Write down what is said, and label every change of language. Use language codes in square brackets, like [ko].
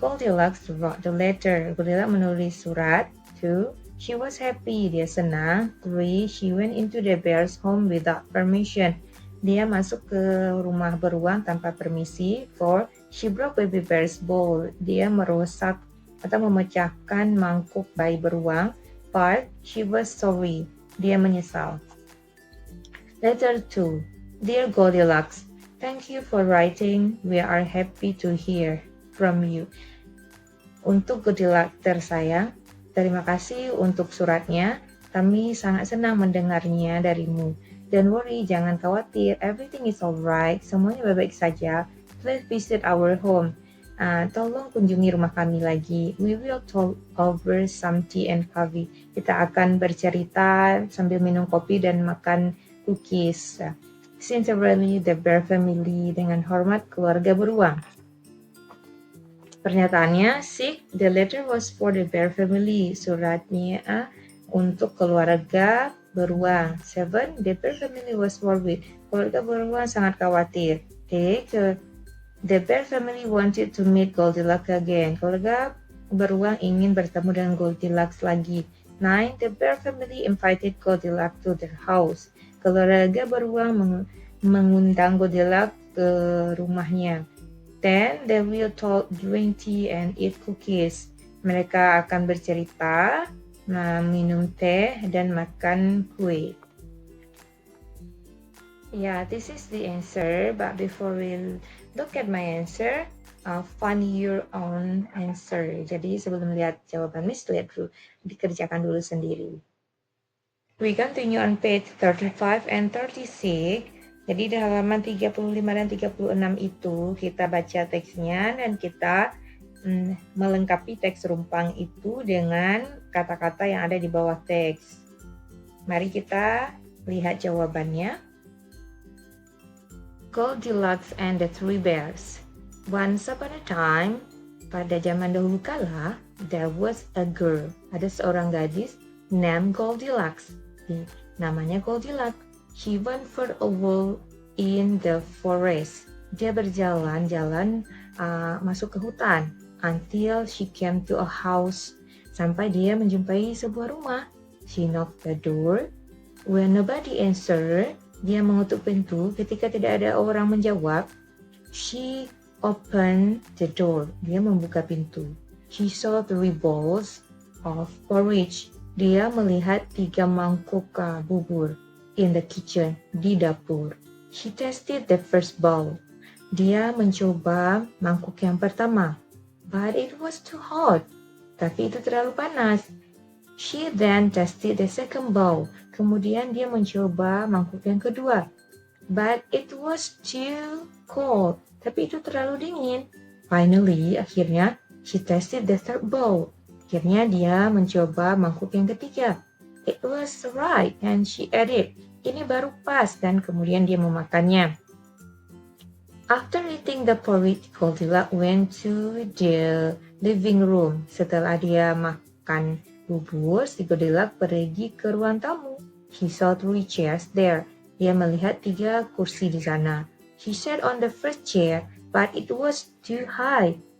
[en] Goldilocks wrote the letter. [id] Goldilocks menulis surat. 2. [en] She was happy. [id] Dia senang. 3. [en] She went into the bear's home without permission. [id] Dia masuk ke rumah beruang tanpa permisi. 4. [en] She broke baby bear's bowl. [id] Dia merusak atau memecahkan mangkuk bayi beruang. [en] 5. She was sorry. [id] Dia menyesal. [en] Letter 2. Dear Goldilocks, thank you for writing. We are happy to hear from you. [id] Untuk Goldilocks tersayang, terima kasih untuk suratnya. Kami sangat senang mendengarnya darimu. [en] Don't worry, [id] jangan khawatir. [en] Everything is alright. [id] Semuanya baik-baik saja. [en] Please visit our home. [id] Tolong kunjungi rumah kami lagi. [en] We will talk over some tea and coffee. [id] Kita akan bercerita sambil minum kopi dan makan cookies. [en] Sincerely, the Bear Family. [id] Dengan hormat, keluarga beruang. Pernyataannya, [en] 6. The letter was for the Bear Family. [id] Suratnya untuk keluarga beruang. 7. [en] The Bear Family was worried. [id] Keluarga beruang sangat khawatir. [en] 8. The Bear Family wanted to meet Goldilocks again. [id] Keluarga beruang ingin bertemu dengan Goldilocks lagi. 9. [en] The Bear Family invited Goldilocks to their house. [id] Keluarga beruang mengundang Goldilocks ke rumahnya. 10. [en] They will talk, drink tea, and eat cookies. [id] Mereka akan bercerita, minum teh, dan makan kue. [en] Yeah, this is the answer, but before we look at my answer, find your own answer. [id] Jadi sebelum lihat jawaban Miss, lihat dulu, dikerjakan dulu sendiri. [en] We continue on page 35 and 36. [id] Jadi di halaman 35 dan 36 itu kita baca teksnya dan kita melengkapi teks rumpang itu dengan kata-kata yang ada di bawah teks. Mari kita lihat jawabannya. [en] Goldilocks and the Three Bears. Once upon a time, [id] pada zaman dahulu kala, [en] there was a girl. [id] Ada seorang gadis named Goldilocks. Namanya Goldilocks. [en] She went for a walk in the forest. [id] Dia berjalan-jalan masuk ke hutan [en] until she came to a house. [id] Sampai dia menjumpai sebuah rumah. [en] She knocked the door. When nobody answered, [id] dia mengetuk pintu. Ketika tidak ada orang menjawab, [en] she opened the door. [id] Dia membuka pintu. [en] She saw 3 bowls of porridge. [id] Dia melihat 3 mangkuk bubur [en] in the kitchen, [id] di dapur. [en] She tasted the first bowl. [id] Dia mencoba mangkuk yang pertama, [en] but it was too hot. [id] Tapi itu terlalu panas. [en] She then tested the second bowl. [id] Kemudian dia mencoba mangkuk yang kedua, [en] but it was too cold. [id] Tapi itu terlalu dingin. Finally, akhirnya, she tested the third bowl. Akhirnya dia mencoba mangkuk yang ketiga. [en] It was right, and she ate it. [id] Ini baru pas, dan kemudian dia memakannya. [en] After eating the porridge, Goldilocks went to the living room. [id] Setelah dia makan bubur, si Goldilocks pergi ke ruang tamu. [en] He saw 3 chairs there. [id] Dia melihat 3 kursi di sana. [en] He sat on the first chair, but it was too high.